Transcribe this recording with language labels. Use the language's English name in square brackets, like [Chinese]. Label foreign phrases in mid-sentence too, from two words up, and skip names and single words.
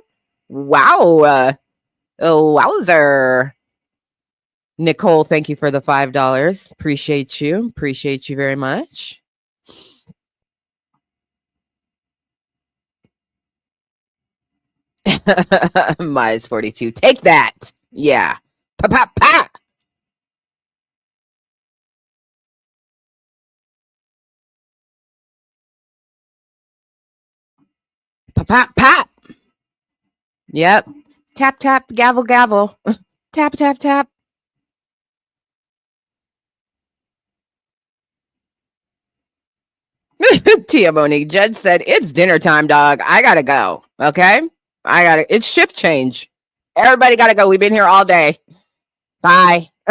[English] Wow. Wowzer. Nicole, thank you for the $5. Appreciate you. Appreciate you very much. Mize 42. Take that. Yeah. Pa pa pa. Pa pa pa. Yep. Tap tap. Gavel gavel. Tap tap tap. Tia Monique, Judge said, it's dinner time, dog. I gotta go. Okay? It's shift change. Everybody gotta go. We've been here all day. Bye.